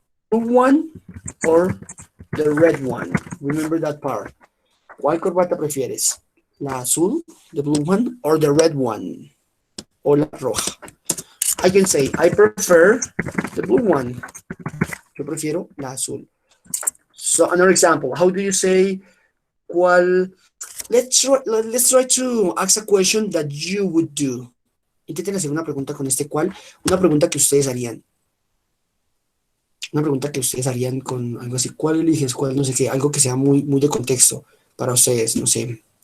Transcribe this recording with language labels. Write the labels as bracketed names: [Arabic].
[English] Blue one or the red one? Remember that part. [Spanish] ¿Cuál corbata prefieres? ¿La azul, [English] the blue one, or the red one? [Spanish] O la roja. [English] I can say, I prefer the blue one. [Spanish] Yo prefiero la azul. [English] So another example, how do you say, ¿cuál? Let's try to ask a question that you would do. [Spanish] Intenten hacer una pregunta con este cuál, una pregunta que ustedes harían. Una pregunta que ustedes harían con algo así, ¿cuál eliges? ¿Cuál no sé qué? Algo que sea muy, muy de contexto para ustedes, no sé.